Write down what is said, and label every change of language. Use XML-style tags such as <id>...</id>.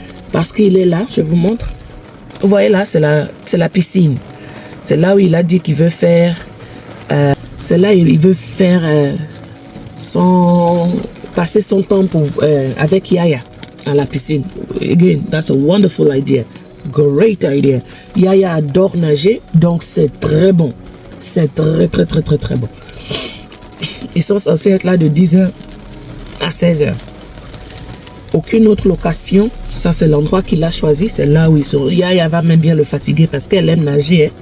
<fr>Parce qu'il est là, je vous montre. Vous voyez là, c'est la piscine. C'est là où il a dit qu'il veut faire... c'est là où il veut faire son passer son temps avec Yaya à la piscine.</fr> <en>Again, that's a wonderful idea. Great idea.</en> <fr>Yaya adore nager, donc c'est très bon. C'est très, très, très, très, très bon. Ils sont censés être là de 10h à 16h. Aucune autre location. Ça, c'est l'endroit qu'il a choisi. C'est là où ils sont. Yaya va même bien le fatiguer parce qu'elle aime nager. Hein.</fr>